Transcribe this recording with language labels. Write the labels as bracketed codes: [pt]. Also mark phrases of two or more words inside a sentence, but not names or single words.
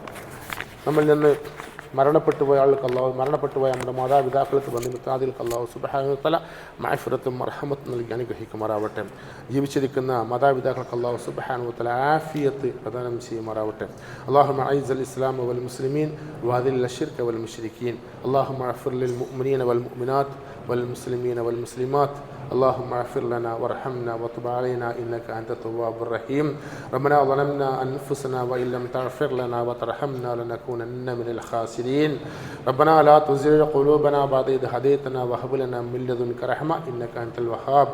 [ml] നമ്മളിൽ നിന്ന് മരണപ്പെട്ടുപോയ ആൾക്ക് മരണപ്പെട്ടുപോയ നമ്മുടെ മാതാപിതാക്കൾക്ക് ബന്ധുമിത്രാദികൾക്ക് അല്ലാഹു [ar] سبحانه وتعالى [ml] മഅഫിറത്തും മർഹമത്തും നൽകി അനുഗ്രഹിക്കുമാറാവട്ടെ. ജീവിച്ചിരിക്കുന്ന മാതാപിതാക്കൾക്ക് അല്ലാഹു [ar] سبحانه وتعالى [ml] ആഫിയത്ത് പ്രദാനം ചെയ്യുമാറാവട്ടെ. [ar] اللهم أعز الإسلام والمسلمين وأذل الشرك والمشركين. اللهم اغفر للمؤمنين والمؤمنات والمسلمين والمسلمات. اللهم اغفر لنا وارحمنا وتب علينا إنك أنت التواب الرحيم. ربنا ظلمنا أنفسنا وإن لم تغفر لنا وترحمنا لنكونن من الخاسرين. ربنا لا تزغ قلوبنا بعد إذ هديتنا وهب لنا من لدنك رحمة إنك أنت الوهاب.